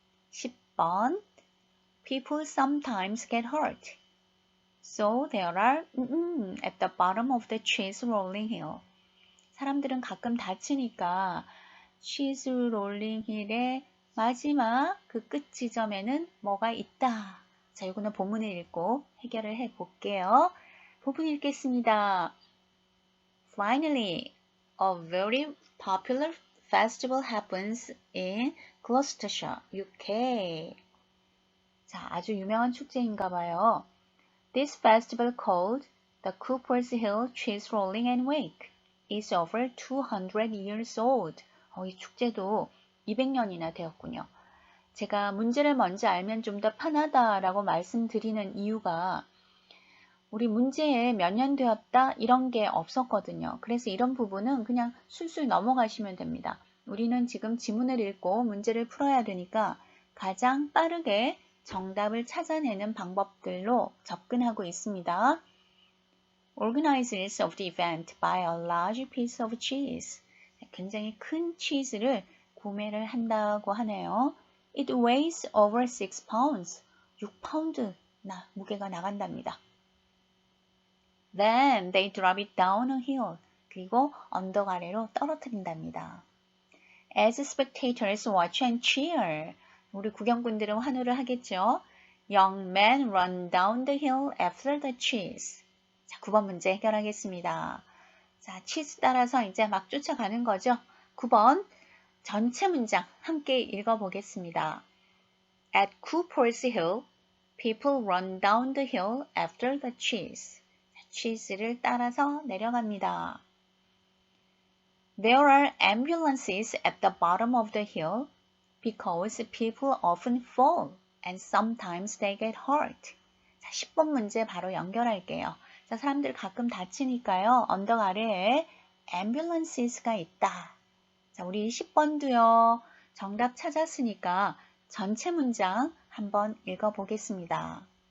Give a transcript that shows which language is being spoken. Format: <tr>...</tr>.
<ko>10번</ko> <en>People sometimes get hurt. So there are at the bottom of the cheese rolling hill.</en> <ko>사람들은 가끔 다치니까</ko> <en>cheese rolling hill</en> <ko>의 마지막 그 끝 지점에는 뭐가 있다. 자, 이거는 본문을 읽고 해결을 해 볼게요. 부분 읽겠습니다.</ko> <en>Finally, a very popular festival happens in Gloucestershire, UK.</en> <ko>자, 아주 유명한 축제인가 봐요.</ko> <en>This festival called the Cooper's Hill Cheese Rolling and Wake is over 200 years old.</en> <ko>이 축제도 200년이나 되었군요. 제가 문제를 먼저 알면 좀 더 편하다라고 말씀드리는 이유가 우리 문제에 몇 년 되었다 이런 게 없었거든요. 그래서 이런 부분은 그냥 술술 넘어가시면 됩니다. 우리는 지금 지문을 읽고 문제를 풀어야 되니까 가장 빠르게 정답을 찾아내는 방법들로 접근하고 있습니다.</ko> <en>Organizers of the event buy a large piece of cheese.</en> <ko>굉장히 큰 치즈를 구매를 한다고 하네요.</ko> <en>It weighs over 6 pounds.</en> <ko>6파운드 무게가 나간답니다.</ko> <en>Then they drop it down a hill.</en> <ko>그리고 언덕 아래로 떨어뜨린답니다.</ko> <en>As spectators watch and cheer.</en> <ko>우리 구경꾼들은 환호를 하겠죠.</ko> <en>Young men run down the hill after the cheese.</en> <ko>자, 9번 문제 해결하겠습니다. 자, cheese 따라서 이제 막 쫓아가는 거죠. 9번 전체 문장 함께 읽어보겠습니다.</ko> <en>At Cooper's Hill, people run down the hill after the cheese.</en> <ko>cheese를 따라서 내려갑니다.</ko> <en>There are ambulances at the bottom of the hill because people often fall and sometimes they get hurt.</en> <ko>자, 10번 문제 바로 연결할게요. 자, 사람들 가끔 다치니까요. 언덕 아래에 ambulances가 있다. 자, 우리 10번도요. 정답 찾았으니까 전체 문장 한번 읽어보겠습니다.</ko>